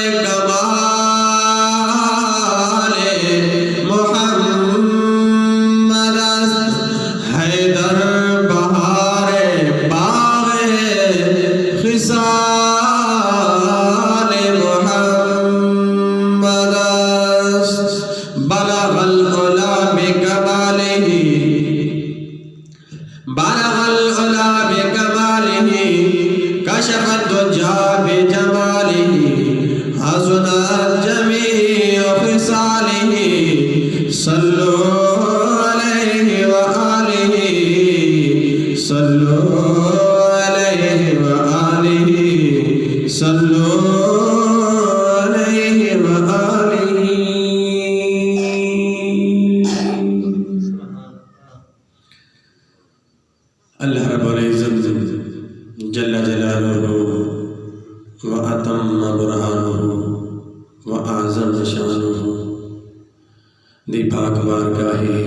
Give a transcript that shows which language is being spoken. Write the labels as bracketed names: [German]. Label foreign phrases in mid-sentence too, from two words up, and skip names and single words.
[Urdu] کمال محمد حیدر بہار باغ خصال [Arabic] محمد بلغ العلا بکمالہ بلغ العلا بکمالہ کشف الدجى بجمالہ حسنت جمیع خصالہ صلوا علیہ وآلہ صلوا علیہ وآلہ صلوا علیہ وآلہ. اللہ رب العزت جل جلالہ واتم برہانہ واعظم شانہ [Punjabi] دی پاک بارگاہ